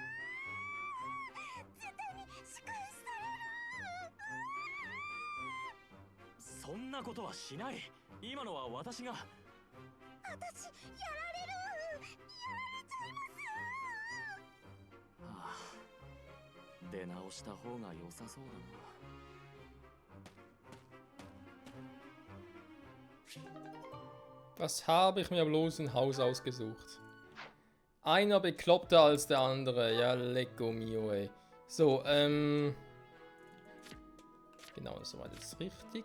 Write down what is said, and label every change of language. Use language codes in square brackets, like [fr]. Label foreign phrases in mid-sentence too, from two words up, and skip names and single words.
[ja] 絶対に仕返しされる。そんなことはしない。今のは私が。私やられる。やられちゃいます。はあ、出直した方が良さそうだな。 [de] Was habe ich mir bloß ein Haus ausgesucht? Einer bekloppter als der andere. Ja, lecco mio, ey. So, genau, soweit ist richtig.